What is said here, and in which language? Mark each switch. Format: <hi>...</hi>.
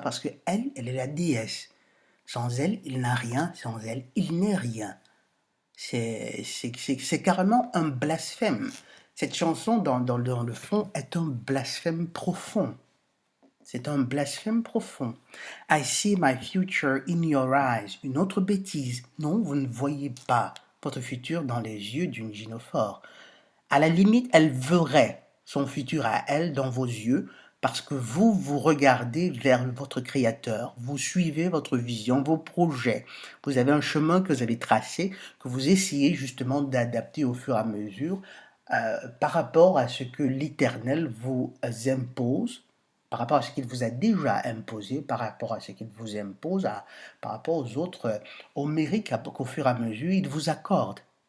<fr>Parce que elle est la déesse. Sans elle, il n'a rien. Sans elle, il n'est rien. C'est carrément un blasphème. Cette chanson, dans le fond, est un blasphème profond. C'est un blasphème profond.</fr> <en>I see my future in your eyes.</en> <fr>Une autre bêtise. Non, vous ne voyez pas votre futur dans les yeux d'une gynophore. À la limite, elle verrait son futur à elle dans vos yeux parce que vous regardez vers votre créateur, vous suivez votre vision, vos projets. Vous avez un chemin que vous avez tracé, que vous essayez justement d'adapter au fur et à mesure par rapport à ce que l'Éternel vous impose, par rapport à ce qu'il vous a déjà imposé, par rapport à ce qu'il vous impose, par rapport aux autres, au mérite qu'au fur et à mesure il vous accorde.</fr>